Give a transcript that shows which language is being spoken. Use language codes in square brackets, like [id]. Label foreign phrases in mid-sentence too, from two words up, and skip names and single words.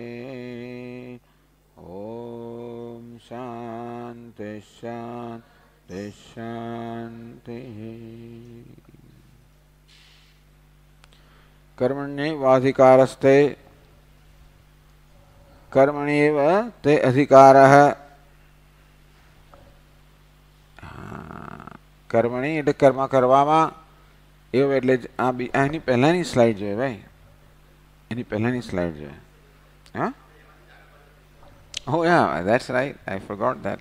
[sa] ओम शांति शांति शांति। कर्मण्येवाधिकारस्ते कर्मण्येव ते अधिकारः। [gu] કર્મણી એટલે કર્મ કરવામાં એવું એટલે એની પહેલાની સ્લાઇડ જોઈએ ભાઈ, એની પહેલાની સ્લાઇડ જોઈએ. [en] હા, oh yeah that's right, I forgot that.